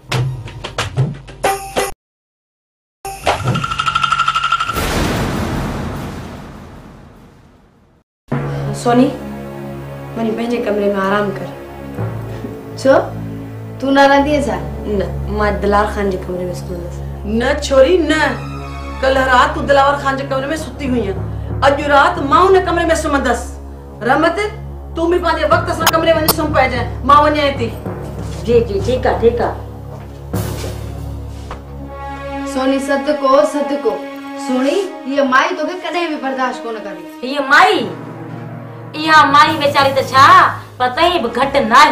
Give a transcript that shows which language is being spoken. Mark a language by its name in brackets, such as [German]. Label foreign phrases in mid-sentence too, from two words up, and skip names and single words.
[Sindhi] सोनी वञी पंहिंजे कमरे में आराम कर। छो तू न रहंदी है छा? न, मां दिलावर खान जे कमरे में सुम्हंदसि। न छोरी न, कल रात तू दिलावर खान जे कमरे में सुती हुई है, अॼु रात मां उन कमरे में सुम्हंदसि। रहमत तू भी पंहिंजे वक्त सां कमरे वञी सुम्ह पइजांइ, मां वञां थी। जी जी ठीक है ठीक है। सोनी सदको सदको सुनी, ये माई तोखे कॾहिं भी बर्दाश्त कोन करी। ये माई इहा माई बेचारी त छा पतई बि घटि न आयो।